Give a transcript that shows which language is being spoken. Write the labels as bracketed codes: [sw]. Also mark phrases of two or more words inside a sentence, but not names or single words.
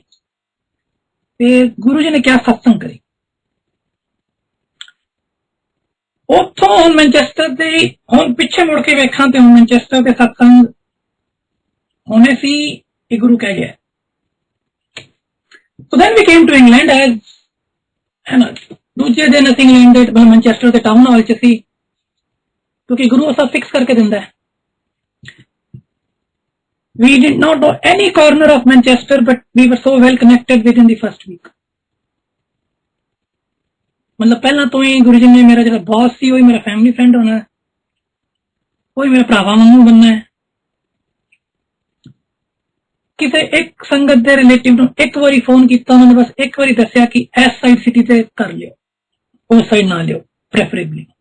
[pa] ਤੇ ਗੁਰੂ ਜੀ ਨੇ ਕਿਹਾ ਸਤਸੰਗ ਕਰੀ। ਉੱਥੋਂ ਹੁਣ ਮੈਨਚੈਸਟਰ ਦੇ, ਹੁਣ ਪਿੱਛੇ ਮੁੜ ਕੇ ਵੇਖਾਂ ਤੇ ਹੁਣ ਮੈਨਚੈਸਟਰ ਦੇ ਸਤਸੰਗ ਹੋਣੇ ਸੀ, ਇਹ ਗੁਰੂ ਕਹਿ ਗਿਆ। [en] So then we came to England as [hi] है ना दूजे दिन [pa] ਅਸੀਂ ਇੰਗਲੈਂਡ ਦੇ ਮੈਨਚੈਸਟਰ ਦੇ ਟਾਊਨ ਹਾਲ ਚ ਸੀ ਕਿਉਂਕਿ ਗੁਰੂ ਸਭ ਫਿਕਸ ਕਰਕੇ ਦਿੰਦਾ ਹੈ [en] we did not know any corner of Manchester but we were so well connected within the first week [pa] मतलब ਪਹਿਲਾਂ ਤੋਂ ਹੀ ਗੁਰੂ ਜੀ ਨੇ ਮੇਰਾ ਜਿਹੜਾ ਬੌਸ ਸੀ ਉਹ ਹੀ ਮੇਰਾ [en] family friend [pa] ਹੋਣਾ ਹੈ ਉਹ ਹੀ ਮੇਰਾ ਭਰਾਵਾ ਵਾਂਗੂ ਬਣਨਾ ਹੈ ਕਿਸੇ ਇੱਕ ਸੰਗਤ ਦੇ ਰਿਲੇਟਿਵ ਨੂੰ ਇੱਕ ਵਾਰੀ ਫੋਨ ਕੀਤਾ ਉਹਨਾਂ ਨੇ ਬਸ ਇੱਕ ਵਾਰੀ ਦੱਸਿਆ ਕਿ ਇਸ [en] side city [pa] ਤੇ ਕਰ ਲਿਓ ਉਸ ਸਾਈਡ ਨਾ ਲਿਓ ਪ੍ਰੈਫਰੇਬਲੀ